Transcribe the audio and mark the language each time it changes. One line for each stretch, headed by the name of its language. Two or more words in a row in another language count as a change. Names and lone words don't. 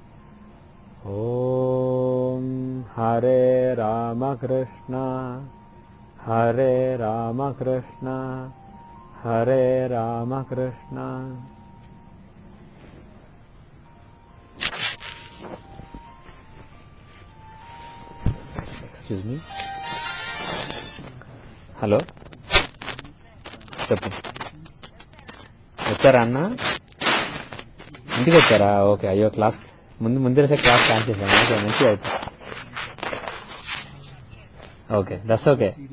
Sanskrit: ॐ हरे रामकृष्ण हरे रामकृष्ण हरे रामकृष्ण।
English: excuse me.
Telugu: హలో చెప్పు. వచ్చారా అన్న? ఇంటికి వచ్చారా? ఓకే. అయ్యో క్లాస్ ముందు
English: class start
Telugu: చేశాను. ఓకే, మంచిగా అయితే.
English: okay, that's okay.